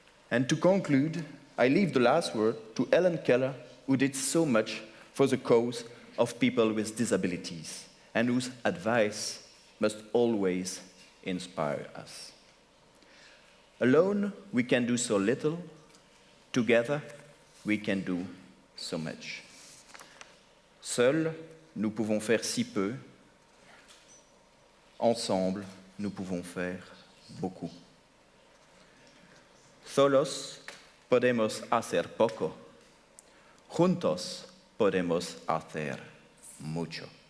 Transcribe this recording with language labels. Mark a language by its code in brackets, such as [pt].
[en] And to conclude, I leave the last word to Ellen Keller, who did so much for the cause of people with disabilities, and whose advice must always inspire us. Alone, we can do so little. Together, we can do so much. [fr] Seuls, nous pouvons faire si peu. Ensemble, nous pouvons faire beaucoup. [es] Solos podemos hacer poco. Juntos podemos hacer mucho.